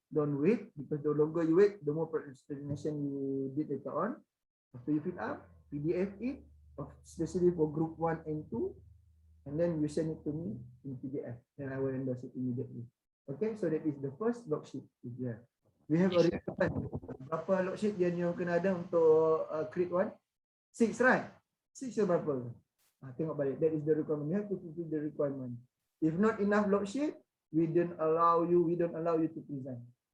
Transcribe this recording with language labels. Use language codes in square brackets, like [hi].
[en] Don't wait, because the longer you wait, the more procrastination you did later on. After you fill up, PDF it, especially for group 1 and 2. And then you send it to me in PDF, and I will endorse it immediately. Okay, so that is the first log sheet. We have a requirement. [ms] Berapa log sheet yang you kena ada untuk create 1? 6, [en] right? [ms] 6 ke berapa? Tengok balik. [en] That is the requirement. You have to fulfill the requirement. If not enough log sheet, we don't allow you to present.